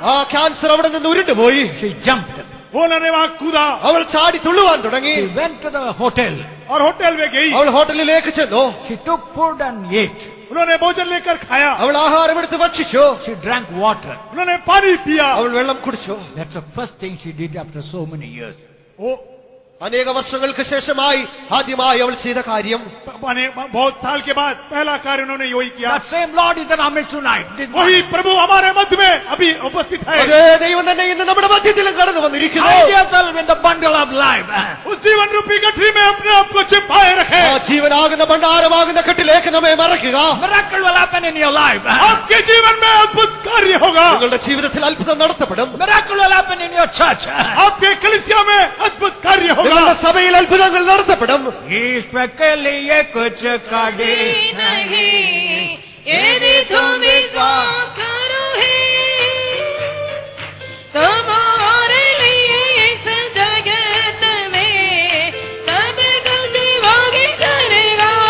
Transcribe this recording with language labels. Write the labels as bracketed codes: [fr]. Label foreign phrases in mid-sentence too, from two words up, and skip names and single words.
[ml] ആ ക്യാൻസർ അവിടെ നിന്ന് ഉരുണ്ടുപോയി. [en] She jumped. [hi] वो उन्होंने वहां कूदा [ml] അവൾ ചാടി തുള്ളുവാൻ തുടങ്ങി. [en] She went to the hotel. [hi] और होटल में गई। [ml] അവൾ ഹോട്ടലിലേക്ക് ചെന്നു. [en] She took food and ate. [hi] उन्होंने भोजन लेकर खाया, [ml] അവൾ ആഹാരമെടുത്ത് ഭക്ഷിച്ചു. [en] She drank water. [hi] उन्होंने पानी पिया। [ml] അവൾ വെള്ളം കുടിച്ചു. [en] That's the first thing she did after so many years. [hi] वो [ml] അനേക വർഷങ്ങൾക്ക് ശേഷമായി ആദ്യമായി അവൾ ചെയ്ത കാര്യം, [hi] बहुत साल के बाद पहला कार्य उन्होंने यही किया। [en] That same Lord is in our midst tonight. [hi] वही प्रभु हमारे मध्य में अभी उपस्थित है। [ml] അതേ ദൈവം തന്നെ ഇന്ന് നമ്മുടെ മധ്യത്തിലും കടന്നു വന്നിരിക്കുന്നു. [en] Hide yourself in the bundle of life. [hi] उस जीवन रूपी गठरी में अपने आप को छिपाए रखे। [ml] ആ ജീവനാകുന്ന ഭണ്ഡാരമാകുന്ന കെട്ടിലേക്ക് നമ്മെ മറയ്ക്കുക. [en] Miracle will happen in your life. [hi] आपके जीवन में अद्भुत कार्य होगा। [ml] നിങ്ങളുടെ ജീവിതത്തിൽ അത്ഭുതം നടത്തപ്പെടും. [en] Miracle will happen in your church. [hi] आपके कलीसिया में अद्भुत कार्य होगा। [ml] നിങ്ങളുടെ സഭയിൽ അത്ഭുതങ്ങൾ നടത്തപ്പെടും. [hi] ईश्वर के लिए कुछ कड़ी नहीं, यदि तुम विश्वास करो है, तुम्हारे लिए इस जगत में सब कुछ भागी करेगा।